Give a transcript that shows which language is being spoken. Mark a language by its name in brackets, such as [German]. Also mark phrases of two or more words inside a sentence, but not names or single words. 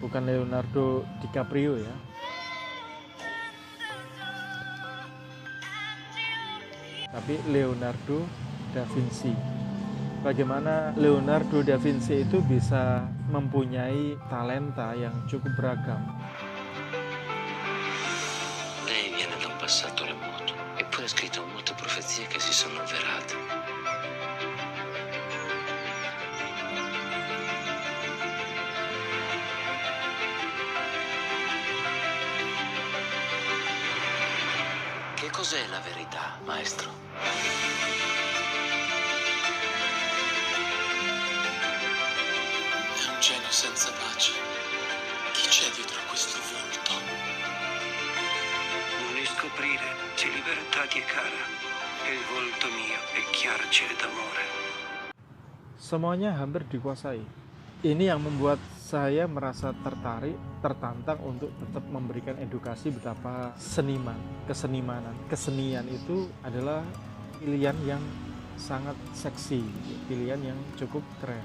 [Indonesian] bukan Leonardo DiCaprio ya. Tapi Leonardo da Vinci. Bagaimana Leonardo da Vinci itu bisa mempunyai talenta yang cukup beragam. [Italian] Lei viene da un passato remoto, eppure ha scritto molte profezie che si sono avverate. Che cos'è la verità, maestro? È un genio senza pace. Chi c'è dietro a questo volto? Vuoi scoprire se libertà ti è cara e il volto mio è chiarcere d'amore. [Indonesian] Semuanya hampir dikuasai. Ini yang membuat saya merasa tertarik, tertantang untuk tetap memberikan edukasi betapa kesenian itu adalah pilihan yang sangat seksi, pilihan yang cukup keren.